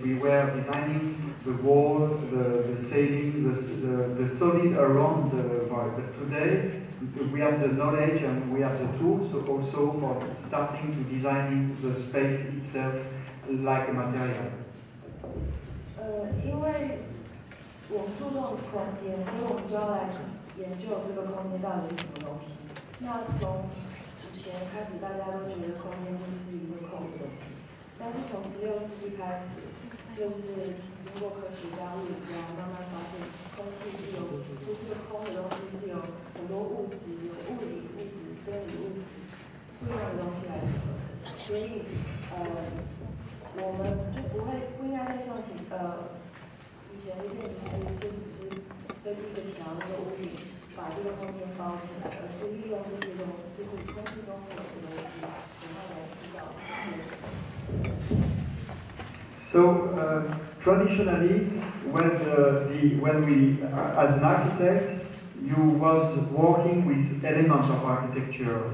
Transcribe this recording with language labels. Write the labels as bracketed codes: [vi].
[en] We were designing the wall, the ceiling, the solid around the void. But today, we have the knowledge and we have the tools also for starting to designing the space itself like a material. [zh] 因为我们注重空间，所以我们就要来研究这个空间到底是什么东西。那从以前开始，大家都觉得空间就是一个空的东西，但是从16世纪开始，就是经过科学家、物理家慢慢发现，空气是有，就是空的东西是有很多物质，有物理物质、生理物质不一样的东西来组合成。所以我们就不应该再像以前的建筑师就只是设计一个墙、一个屋顶，把这个空间包起来，而是利用这些东西，就是空气中有的东西，然后来制造建筑。 [en] So traditionally, when we as an architect, you was working with elements of architecture.